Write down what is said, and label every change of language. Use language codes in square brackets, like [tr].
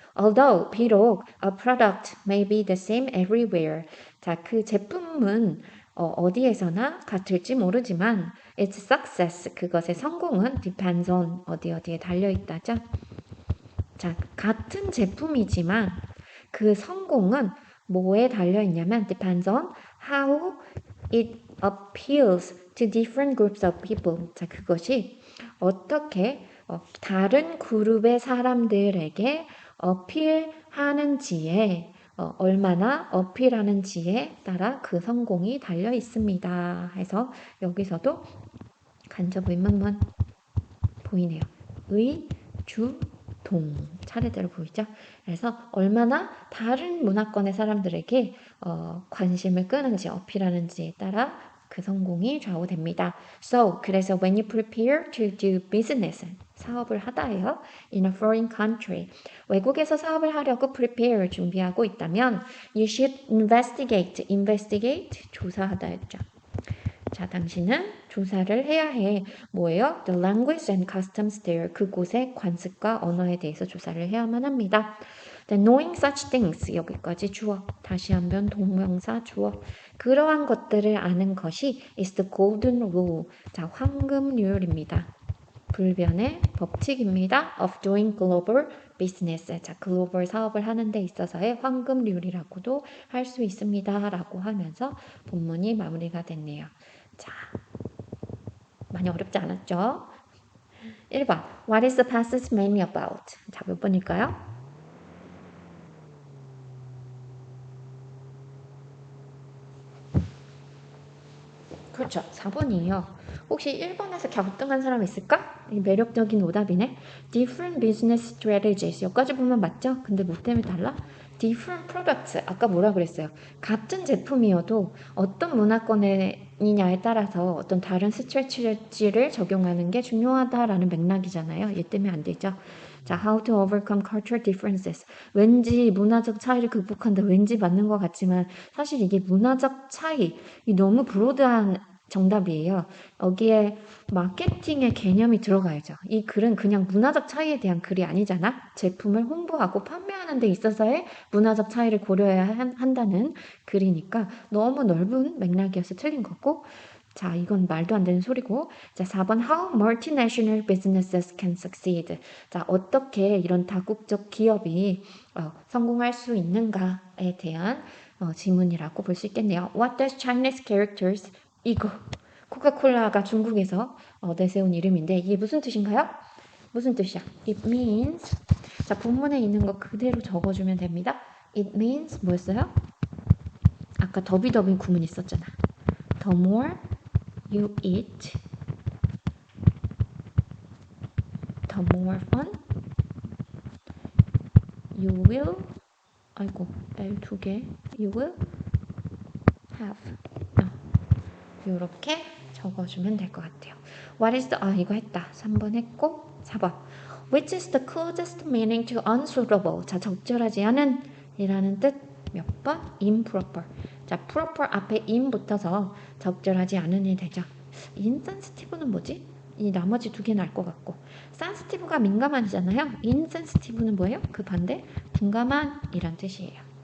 [en] Although, [ko] 비록 [en] a product may be the same everywhere. [ko] 자, 그 제품은 어디에서나 같을지 모르지만 [en] its success, [ko] 그것의 성공은 [en] depends on [ko] 어디에 달려있다죠. 자, 같은 제품이지만 그 성공은 뭐에 달려있냐면 [en] depends on how it appeals to different groups of people. [ko] 자, 그것이 어떻게 다른 그룹의 사람들에게 어필하는지에 얼마나 어필하는지에 따라 그 성공이 달려 있습니다. 해서 여기서도 간접 의문문 보이네요. 의, 주, 동 차례대로 보이죠? 그래서 얼마나 다른 문화권의 사람들에게 관심을 끄는지 어필하는지에 따라 그 성공이 좌우됩니다. [en] So, [ko] 그래서 [en] when you prepare to do business, [ko] 사업을 하다예요. [en] In a foreign country, [ko] 외국에서 사업을 하려고 [en] prepare, [ko] 준비하고 있다면 [en] you should investigate, [ko] 조사하다였죠. 자, 당신은 조사를 해야 해. 뭐예요? [en] The language and customs there. [ko] 그곳의 관습과 언어에 대해서 조사를 해야만 합니다. [en] Then knowing such things. [ko] 여기까지 주어. 다시 한번 동명사 주어. 그러한 것들을 아는 것이 [en] is the golden rule. [ko] 자, 황금률입니다. 불변의 법칙입니다. [en] Of doing global business. [ko] 자, 글로벌 사업을 하는 데 있어서의 황금률이라고도 할 수 있습니다. 라고 하면서 본문이 마무리가 됐네요. 자, 많이 어렵지 않았죠? 1번. [en] What is the passage mainly about? [ko] 자, 몇 번일까요? 그렇죠. 4번이에요. 혹시 1번에서 갸우뚱한 사람 있을까? 이 매력적인 오답이네. [en] Different business strategies. [ko] 여기까지 보면 맞죠? 근데 뭐 때문에 달라? [en] Different products. [ko] 아까 뭐라 그랬어요? 같은 제품이어도 어떤 문화권이냐에 따라서 어떤 다른 스트레치를 적용하는 게 중요하다라는 맥락이잖아요. 얘 때문에 안 되죠. [en] 자, how to overcome cultural differences. [ko] 왠지 문화적 차이를 극복한다. 왠지 맞는 것 같지만 사실 이게 문화적 차이, 이 너무 브로드한 정답이에요. 여기에 마케팅의 개념이 들어가야죠. 이 글은 그냥 문화적 차이에 대한 글이 아니잖아. 제품을 홍보하고 판매하는 데 있어서의 문화적 차이를 고려해야 한다는 글이니까 너무 넓은 맥락이어서 틀린 거고, 자, 이건 말도 안 되는 소리고. [en] 자, 4번 How multinational businesses can succeed. [ko] 자, 어떻게 이런 다국적 기업이 성공할 수 있는가에 대한 지문이라고 볼 수 있겠네요. [en] What does Chinese characters [ko] 이거 코카콜라가 중국에서 내세운 이름인데 이게 무슨 뜻인가요? 무슨 뜻이야? [en] It means [ko] 자, 본문에 있는 거 그대로 적어주면 됩니다. [en] It means [ko] 뭐였어요? 아까 더비더비 구문 있었잖아. [en] The more you eat, the more fun you will [ko] 아이고 L 두 개 [en] you will have 이렇게 적어주면 될 것 같아요. What is the [ko] 이거 했다. 3번 했고 4번 [en] Which is the closest meaning to unsuitable? [ko] 자, 적절하지 않은 이라는 뜻 몇 번? [en] improper. [ko] 자, proper 앞에 in 붙어서 적절하지 않은이 되죠. insensitive는 뭐지? 이 나머지 두 개는 알 것 같고 sensitive가 민감한이잖아요. insensitive는 뭐예요? 그 반대 둔감한 이란 뜻이에요.